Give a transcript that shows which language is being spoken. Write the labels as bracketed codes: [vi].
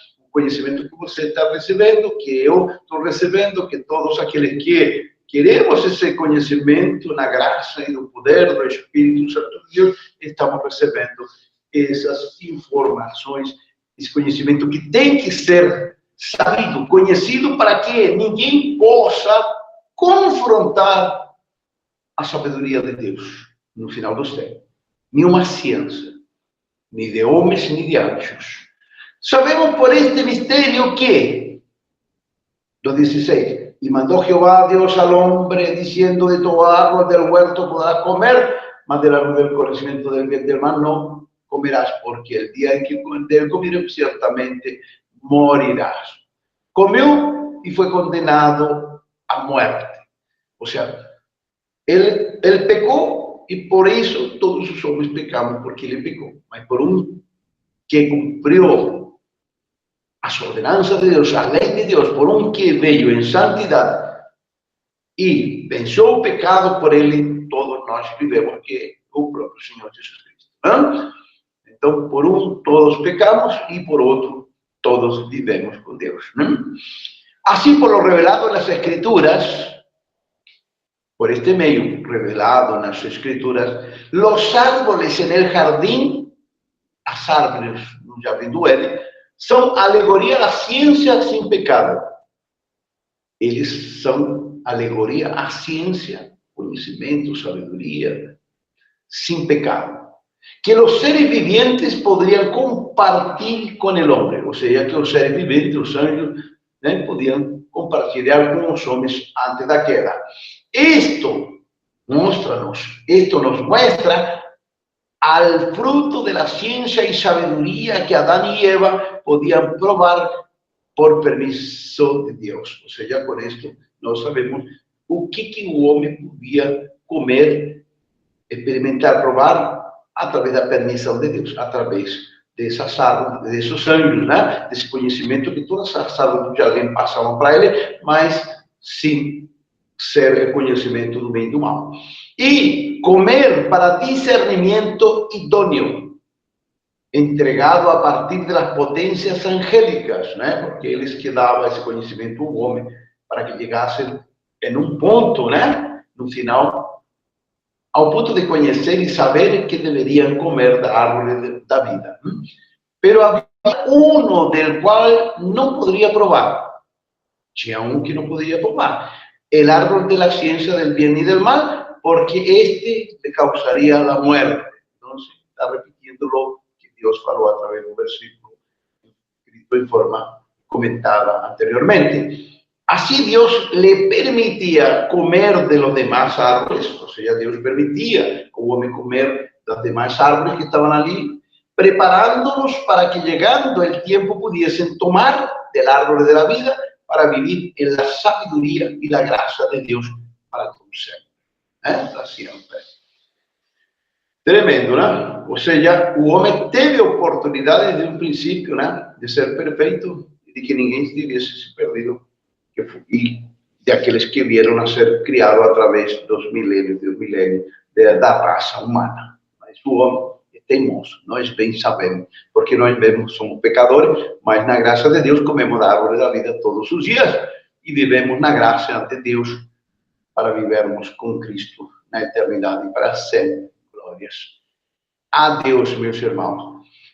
[pt] O conhecimento que você está recebendo, que eu estou recebendo, que todos aqueles que queremos esse conhecimento na graça e no poder do Espírito Santo de Deus, estamos recebendo essas informações, esse conhecimento que tem que ser sabido, conhecido, para que ninguém possa confrontar a sabedoria de Deus no final dos tempos. Nenhuma ciência, nem de homens, nem de anjos. Sabemos por este mistério que, do 16, [es] y mandó Jehová Dios al hombre, diciendo, de toda árbol del huerto podrás comer, mas del árbol del conocimiento del bien y del mal no comerás, porque el día en que de él comieres, ciertamente morirás. Comió y fue condenado a muerte. O sea, [pt] Ele pecou e por isso todos os homens pecamos, porque ele pecou. Mas por um que cumpriu as ordenanças de Deus, a lei de Deus, por um que veio em santidade e venceu o pecado, por ele todos nós vivemos, que é o próprio Senhor Jesus Cristo. Não? Então, por um todos pecamos e por outro todos vivemos com Deus. Não? [es] Assim, por lo revelado [pt] nas Escrituras, [es] por este medio revelado en las Escrituras, los árboles en el jardín, las [pt] árvores no jardim do Éden, [es] son alegoría a ciencia sin pecado. [pt] Eles são alegoria à ciência, conhecimento, sabedoria, [es] sin pecado. [pt] Que os seres vivientes poderiam compartilhar com o homem, ou seja, que os seres viventes, os anjos, né, podiam compartilhar com os homens antes da queda. [es] Esto nos muestra al fruto de la ciencia y sabiduría que Adán y Eva podían probar por permiso de Dios. O sea, con esto [pt] nós sabemos o que o homem podia comer experimentar, provar, através da permissão de Deus, através dessas árvores, desses anjos, né? Desse conhecimento que todas as árvores do jardim passavam para ele, mas sim ser o conhecimento do bem e do mal. E comer para discernimento idôneo, entregado a partir das potências angélicas, né? Porque eles que davam esse conhecimento ao homem para que chegasse em um ponto, né? No final, ao ponto de conhecer e saber que deveriam comer da árvore da vida. Pero havia um del qual não poderia provar. Tinha um que não poderia provar. [es] El árbol de la ciencia del bien y del mal, porque este le causaría la muerte. Entonces, está repitiendo lo que Dios falou a través de un versículo escrito en forma comentada anteriormente. Así Dios le permitía comer de los demás árboles, o sea, Dios permitía que el hombre comer de los demás árboles que estaban allí, preparándolos para que llegando el tiempo pudiesen tomar del árbol de la vida para vivir en la sabiduría y la gracia de Dios para conocer. Para siempre. Tremendo, ¿no? O sea, el hombre teve oportunidad desde un principio, ¿no? De ser perfecto y de que ninguém estuviese perdido. Y de aquellos que vieron a ser criados a través de los milenios de la raza humana. [pt] Mas o homem é teimoso, nós bem sabemos, porque nós mesmos somos pecadores, mas na graça de Deus comemos da árvore da vida todos os dias e vivemos na graça ante Deus para vivermos com Cristo na eternidade para sempre. Glórias a Deus, meus irmãos.